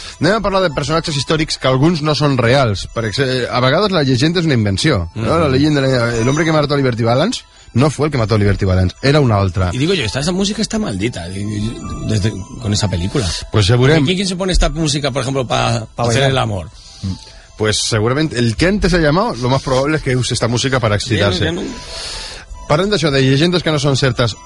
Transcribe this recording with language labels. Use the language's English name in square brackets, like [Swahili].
[Catalan] Anem a parlar de personatges històrics que alguns no són reals. Perquè a vegades la llegenda és una invenció. No? La llegenda, l'home que [Spanish] mató a Liberty Valance no fue el que mató a Liberty Valance, era una otra. Y digo yo, esta música está maldita desde, con esa película. Pues seguramente... ¿Quién se pone esta música, por ejemplo, para hacer el amor? Pues seguramente, el que antes ha llamado, lo más probable es que use esta música para excitarse. [Catalan] Parlem d'això, de llegendes que no són certes.